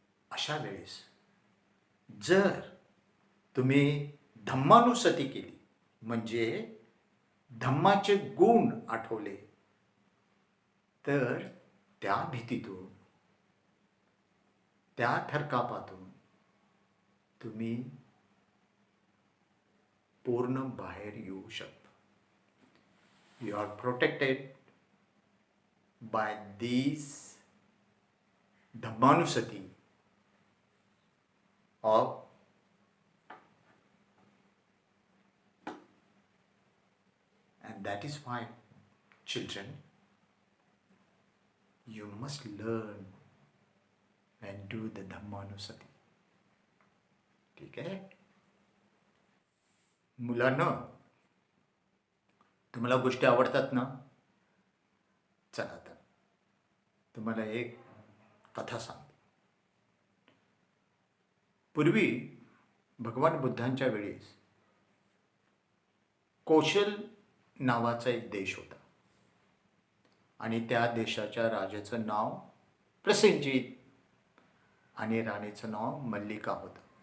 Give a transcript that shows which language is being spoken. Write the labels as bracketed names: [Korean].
[Marathi] अशा वेळेस जर तुम्ही धम्मानुसती केली, म्हणजे धम्माचे गुण आठवले, तर त्या भीतीतून, त्या थरकापातून तुम्ही पूर्ण बाहेर येऊ शकता. [English] You are protected by these Dhammanusati of and that is why, children, you must learn and do the Dhammanusati. [Marathi] ठीक आहे मुलांना, तुम्हाला गोष्टी आवडतात ना? चला तर तुम्हाला एक कथा सांगतो. पूर्वी भगवान बुद्धांच्या वेळेस कौशल नावाचा एक देश होता आणि त्या देशाच्या राजाचं नाव प्रसेनजित आणि राणीचं नाव मल्लिका होतं.